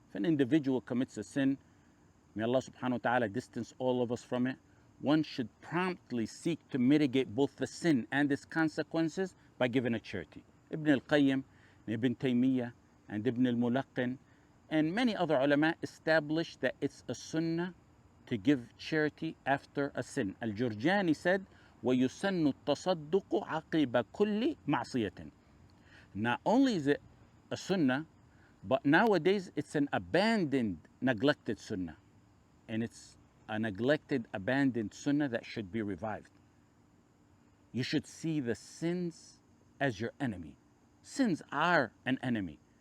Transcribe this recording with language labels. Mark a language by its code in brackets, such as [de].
[en] If an individual commits a sin, may Allah subhanahu wa ta'ala distance all of us from it, one should promptly seek to mitigate both the sin and its consequences by giving a charity. Ibn al-Qayyim, Ibn Taymiyyah, and Ibn al-Mulaqqin, and many other ulama established that it's a sunnah to give charity after a sin. Al-Jurjani said, [ar] وَيُسَنُّ التَّصَدُّقُ عَقِبَ كُلِّ مَعْصِيَةٍ. [en] Not only is it a sunnah, but nowadays it's an abandoned, neglected sunnah. And it's a neglected, abandoned sunnah that should be revived. You should see the sins as your enemy. Sins are an enemy.